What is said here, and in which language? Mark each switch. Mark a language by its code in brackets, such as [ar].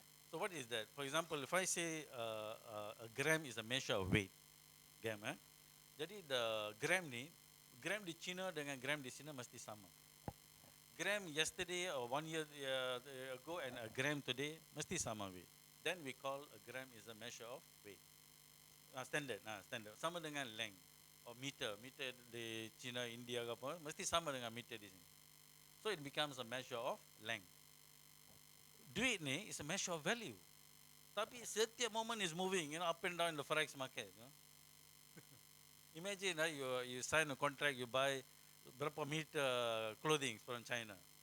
[en] So what is that? For example, if I say a gram is a measure of weight, gram, [ms] jadi [en] the gram [ms] di China dengan [en] gram [ms] di sini mesti sama. [en] Gram yesterday or 1 year ago and a gram today [ms] mesti sama [en] weight. Then we call a gram is a measure of weight. Standard. [ms] Sama dengan [en] length or [ms] meter. Meter di China, India ke apa, mesti sama dengan meter di sini. [en] So it becomes a measure of length. [ms] Duit ni [en] is a measure of value. [ms] Tapi setiap [en] moment is moving, up and down in the forex market. Imagine you sign a contract, you buy [ms] berapa [en] meter clothing from China.